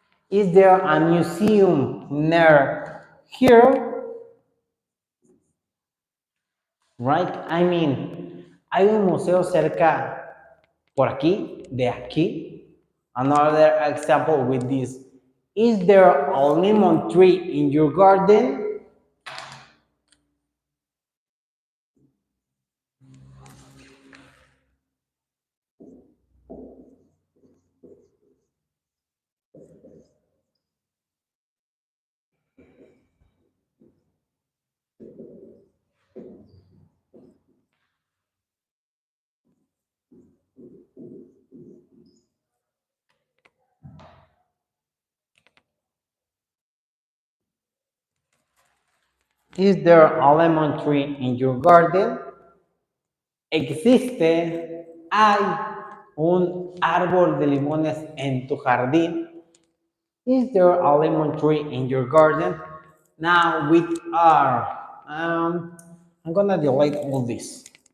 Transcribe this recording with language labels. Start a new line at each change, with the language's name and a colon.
English: Is there a museum near here? Right? I mean,
Spanish: hay un museo cerca por aquí, de aquí.
English: Another example with this. Is there a lemon tree in your garden? Is there a lemon tree in your garden?
Spanish: ¿Existe, hay un árbol de limones en tu jardín?
English: Is there a lemon tree in your garden? Now with are. I'm gonna delete all this.